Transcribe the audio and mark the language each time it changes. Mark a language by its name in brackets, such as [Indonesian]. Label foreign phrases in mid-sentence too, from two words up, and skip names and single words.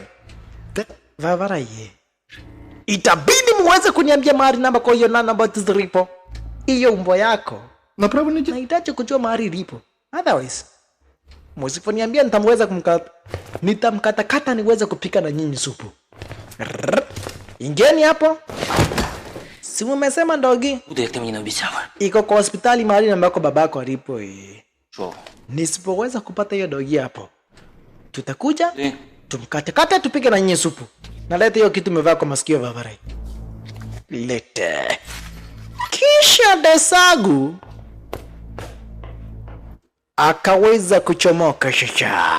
[Swahili] Vavarai, itabidi muweze kuniambia mahali namba kwa hiyo nanobots zilipo. Iyo umbo yako nahitaji kujua mahali ilipo, otherwise msiponiambia nitamkatakata niweze kupika na nyinyi supu. Ingeni hapo. Si mmesema Dogi [Ukrainian] Буде, як ти мені не обіцяв. [Swahili] iko kwa hospitali mahali ambako babako alipo. [Ukrainian] Що? [Swahili] Nisipoweza kupata hiyo Dogi hapo, tutakuja [Ukrainian] Ти? [Swahili] tumkatakata tupike na nyinyi supu. Naleta hiyo kitu umevaa kwa masikio Vavarai. Lete. Kisha Desagu akaweza kuchomoka shasha.